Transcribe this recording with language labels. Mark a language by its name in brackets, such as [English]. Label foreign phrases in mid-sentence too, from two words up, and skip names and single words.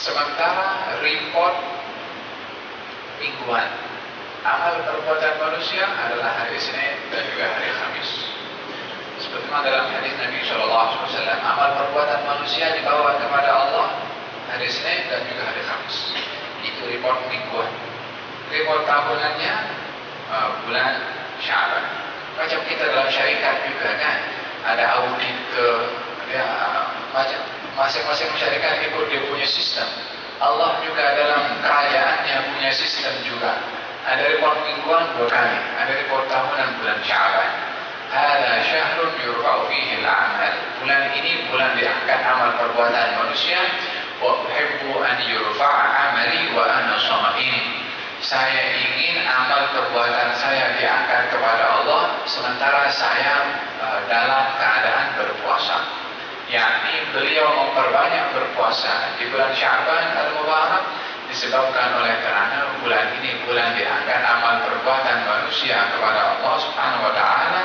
[Indonesian] Sementara report mingguan amal perbuatan manusia Memang dalam hadis Nabi SAW, amal perbuatan manusia dibawa kepada Allah hari Senin dan juga hari Kamis. Itu report mingguan. Report tahunannya bulan Sya'ban. [Malay] Macam kita dalam syarikat juga kan, ada audit ke ya, macam masing-masing syarikat ikut dia punya sistem. Allah juga dalam kerajaannya punya sistem juga. Ada report mingguan 2 kali, ada report tahunan bulan Sya'ban. [Arabic] Hada syahrun yurfa'u fihi al-amal. [Indonesian] Bulan ini bulan diangkat amal perbuatan manusia. [Arabic] Wa uhibbu an yurfa'a amali wa ana sha'im. [Indonesian] Saya ingin amal perbuatan saya diangkat kepada Allah sementara saya dalam keadaan berpuasa. Yakni beliau memperbanyak berpuasa di bulan Sya'ban al-Mubarak disebabkan oleh karena bulan ini bulan diangkat amal perbuatan manusia kepada Allah [Arabic] Subhanahu wa taala.